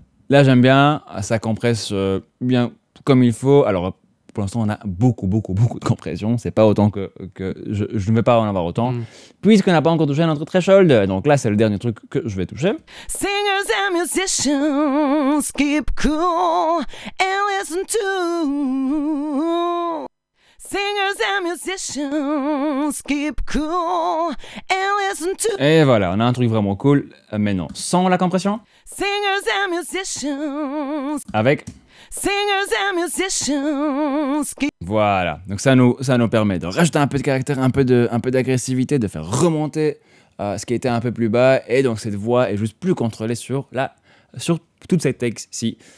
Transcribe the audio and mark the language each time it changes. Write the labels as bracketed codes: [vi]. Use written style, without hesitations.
[fr] Là, j'aime bien, ça compresse bien comme il faut. Alors, pour l'instant, on a beaucoup de compression. C'est pas autant que je ne vais pas en avoir autant. Puisqu'on n'a pas encore touché notre threshold. Donc là, c'est le dernier truc que je vais toucher. [en] Singers and musicians keep cool and listen to. Singers and musicians keep cool and listen to. [fr] Et voilà, on a un truc vraiment cool. Mais non, sans la compression. [en] Singers and musicians. [fr] Avec. [en] Singers and musicians. [fr] Voilà, donc ça nous permet de rajouter un peu de caractère, un peu d'agressivité, de faire remonter ce qui était un peu plus bas, et donc cette voix est juste plus contrôlée sur toute cette texte-ci.